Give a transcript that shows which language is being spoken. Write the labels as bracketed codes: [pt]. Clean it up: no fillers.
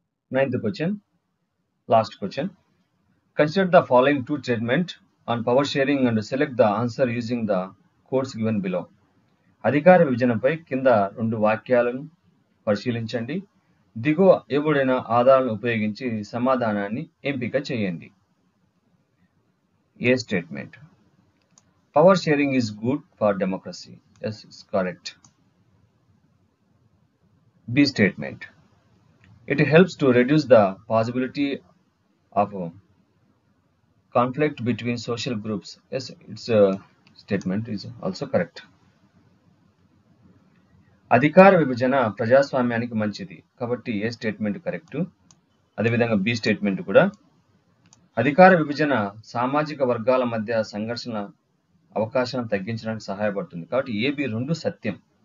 [en] Ninth question, last question. Consider the following 2 statements on power sharing and select the answer using the codes given below. [te] అధికార విభజనపై కింద 2 వాక్యాలను పరిశీలించండి. దిగువ ఇవ్వబడిన ఆధారాలను ఉపయోగించి సమాధానాన్ని ఎంపిక చేయండి. [en] A statement, power sharing is good for democracy. Yes, it's correct. B statement, it helps to reduce the possibility of conflict between social groups. Yes, its statement is also correct. [te] అధికార విభజన ప్రజాస్వామ్యానికి మంచిది కాబట్టి ఏ స్టేట్మెంట్ కరెక్ట్. అదేవిధంగా B statement కూడా అధికార విభజన సామాజిక వర్గాల మధ్య సంఘర్షణ అవకాశాలను తగ్గించడానికి సహాయపడుతుంది కాబట్టి ఏబి 2 సత్యం.